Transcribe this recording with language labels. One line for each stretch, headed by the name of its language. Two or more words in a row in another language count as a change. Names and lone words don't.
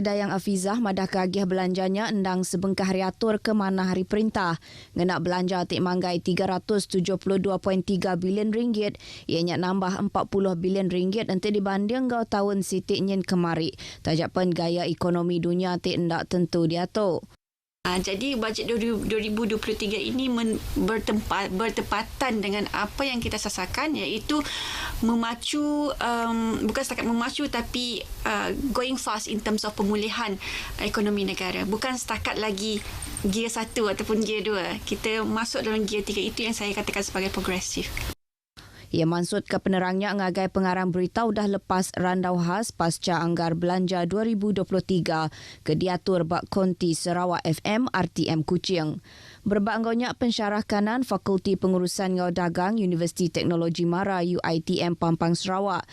Iban: Dayang Afizah madah keagih belanjanya endang sebengkah riatur ke mana hari perintah. Ngenak belanja tik manggai 372.3 bilion ringgit. Ianya nambah 40 bilion ringgit nanti dibanding ngau tahun sitik nyen kemari. Tajapan gaya ekonomi dunia tik ndak tentu diatur.
Malay: Jadi bajet 2023 ini bertepatan dengan apa yang kita sasarkan iaitu memacu, bukan setakat memacu tapi
English: going fast in terms of
Malay: pemulihan ekonomi negara. Bukan setakat lagi gear 1 ataupun gear 2. Kita masuk dalam gear 3, itu yang saya katakan sebagai progresif.
Iban: Ia maksud ke penerangnya ngagai pengarang berita dah lepas randau khas pasca anggar belanja 2023 ke diatur Bak Konti Sarawak FM RTM Kuching. Berbak ngaunya pensyarah kanan Fakulti Pengurusan Ngau Dagang Universiti Teknologi Mara UiTM Pampang Sarawak.